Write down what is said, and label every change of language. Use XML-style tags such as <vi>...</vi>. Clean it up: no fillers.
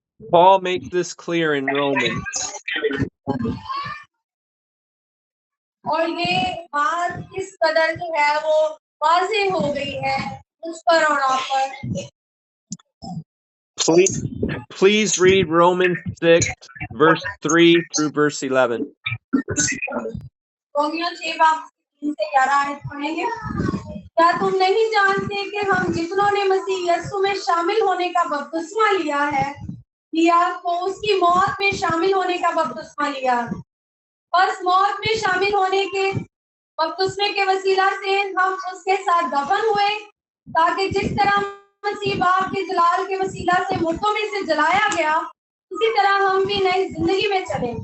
<en>Paul makes this clear in Romans.</en> <hi>और ये बात किस कदर जो है वो वाज़ेह हो गई है मुझ पर और आप पर।</hi> <en>Please read Romans 6, verse 3 through verse 11.</en> <hi>Romeo 6 बाब 3 से 11 आयत पढ़ेंगे। क्या तुम नहीं जानते कि हम जितनों ने मसीह यीशु में शामिल होने का बपतिस्मा लिया तो उसकी मौत में शामिल होने का बपतिस्मा लिया। बस मौत में शामिल होने के बपतिस्मे के वसीला से हम उसके साथ दफन हुए, ताकि जिस तरह मसीह बाप के जलाल के वसीला से मुर्दों में से जलाया गया, उसी तरह हम भी नई जिंदगी में चले।</hi>